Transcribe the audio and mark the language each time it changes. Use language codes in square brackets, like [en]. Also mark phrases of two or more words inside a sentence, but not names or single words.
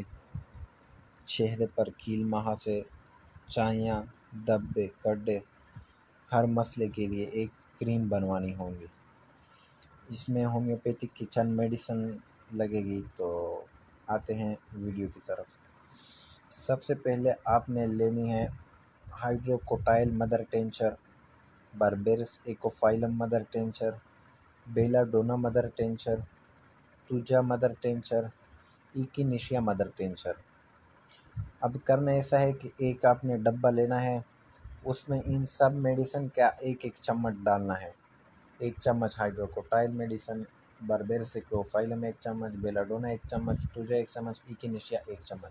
[ur] چہرے پر کیل مہاسے، چاہیاں، دبے، گڈھے، ہر مسئلے کے لیے ایک کریم بنوانی ہوں گی۔ اس میں ہومیوپیتھک کی چند میڈیسن لگے گی، تو آتے ہیں ویڈیو کی طرف۔ سب سے پہلے آپ نے لینی ہے ہائیڈروکوٹائل [en] mother tincture, [ur] بربیرس ایکوفائلم [en] mother tincture, [ur] بیلا ڈونا [en] mother tincture, [ur] توجا [en] mother tincture, [ur] ایکینیشیا [en] mother tincture. [ur] اب کرنا ایسا ہے کہ ایک آپ نے ڈبہ لینا ہے، اس میں ان سب میڈیسن کا ایک چمچ ڈالنا ہے۔ ایک چمچ ہائیڈروکوٹائل میڈیسن، بربیرس ایکوفائلم 1 چمچ، بیلا ڈونا 1 چمچ، توجا 1 چمچ، ایکینیشیا 1 چمچ۔